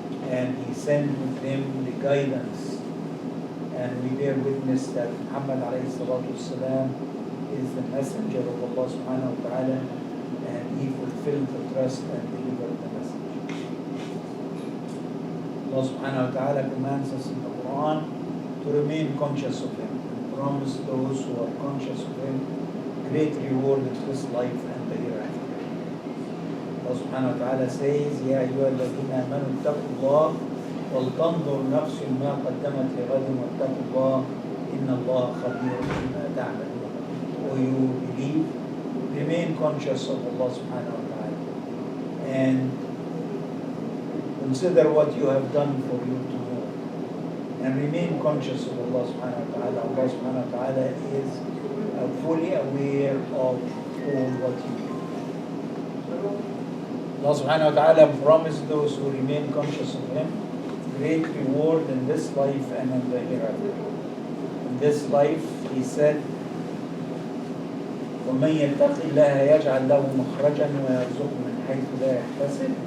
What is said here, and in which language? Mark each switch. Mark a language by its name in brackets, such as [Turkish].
[English] And He sent with him the guidance. And we bear witness that Muhammad alayhi salatu wasalam is the messenger of Allah subhanahu wa ta'ala, and he fulfilled the trust and delivered the message. Allah subhanahu wa ta'ala commands us in the Quran to remain conscious of Him and promise those who are conscious of Him great reward in this life and the hereafter. [Arabic] Allah subhanahu wa ta'ala [English] says, [Arabic] Ya ayyuha alladhina amanu ittaqu Allah وَلْتَنْظُرْ نَفْسٌ مَا قَدَّمَتْ لِغَدٍ وَاتَّقُوا اللَّهَ إِنَّ اللَّهَ خَبِيرٌ بِمَا تَعْمَلُونَ. [English] O you believe, remain conscious of Allah subhanahu wa ta'ala and consider what you have done for you tomorrow and remain conscious of Allah subhanahu wa ta'ala. Allah subhanahu wa ta'ala is fully aware of all what you do. Allah subhanahu wa ta'ala promised those who remain conscious of Him great reward in this life and in the hereafter. In this life, He said, [Arabic] وَمَنْ يَتَّقِ اللَّهَ يَجْعَلْ لَهُ مَخْرَجًا وَيَرْزُقْهُ مِنْ حَيْثُ لَا يَحْتَسِبُ.